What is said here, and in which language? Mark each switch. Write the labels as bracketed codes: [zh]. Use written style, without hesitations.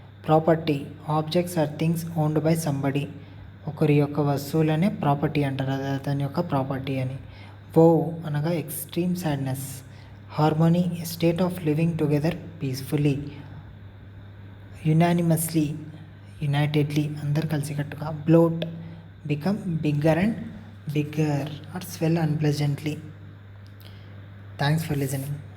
[te] Property, [en] objects are things owned by somebody, [te] ఒకరి యొక్క వస్తువులనే property అంటారు, అది అతని యొక్క ప్రాపర్టీ అని. వో అనగా [en] Extreme sadness, harmony, a state of living together peacefully. [te] Unanimously, unitedly, అందరు కలిసికట్టుగా. [en] Bloat, become bigger and bigger or swell unpleasantly. Thanks for listening.